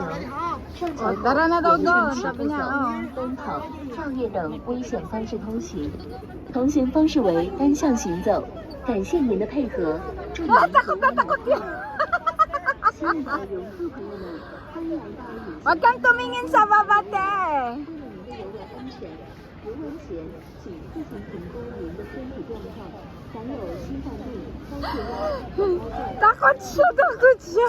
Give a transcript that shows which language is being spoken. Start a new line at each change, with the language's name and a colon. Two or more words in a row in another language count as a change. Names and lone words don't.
Chinese: 上桥后严禁起步走、奔跑、跳跃等危险方式通行。同行方式为单向行走。感谢您的配合，祝您和睦愉快。亲爱的游客朋友们，欢迎来到野溪。
Filipino: Wag kang tumingin sa baba, te.
Chinese: 为了您的游玩安全，游玩前请自行评估您的身体状况，含有心脏病、高血压、
Filipino: Takot siya.